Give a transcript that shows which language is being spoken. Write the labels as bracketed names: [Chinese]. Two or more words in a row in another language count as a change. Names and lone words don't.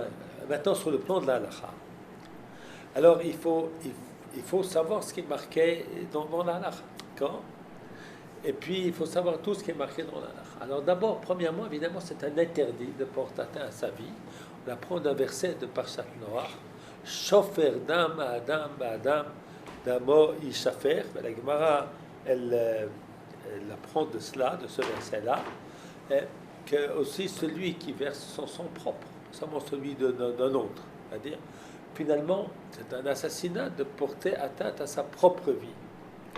[French] Maintenant, sur le plan de la halakha. Alors, il faut savoir ce qui est marqué dans la halakha. D'accord? Et puis, il faut savoir tout ce qui est marqué dans la halakha. Alors, d'abord, premièrement, évidemment, c'est un interdit de porter atteinte à sa vie. On apprend d'un verset de Parshat Noach. [Hebrew] שופך דם האדם באדם דמו ישפך. [French] La Gemara, elle apprend de cela, de ce verset-là, que aussi celui qui verse son sang propre, seulement celui d'un autre. C'est-à-dire, finalement, c'est un assassinat de porter atteinte à sa propre vie.